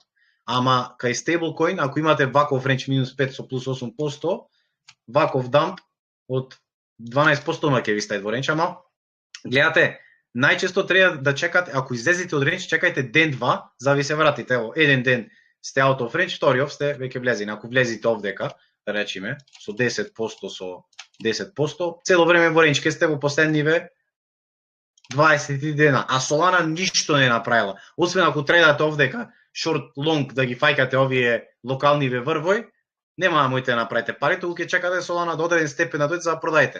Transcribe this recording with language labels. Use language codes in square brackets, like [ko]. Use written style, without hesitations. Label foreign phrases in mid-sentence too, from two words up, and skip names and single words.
[mk] Ама кај stablecoin, ако имате ваков ренч -5 со плюс 8%, ваков дамп од 12% ма ќе ви стаи во ренч, ама гледате, најчесто треба да чекате, ако излезете од ренч, чекајте ден-два, за да ви се вратите. Ево, еден ден сте [en] out of range, [mk] вториот сте веќе влезени. Ако влезете овдека, да речеме, со 10%, со 10%, цело време во ренч ке сте во последниве 20 дена, а Solana ништо не направила. Освен ако тредате овдека short-long да ги фајкате овие локалниве врвој, нема да можете да направите пари, толку ќе чекате Solana до одреден степен да дојде за да продајте.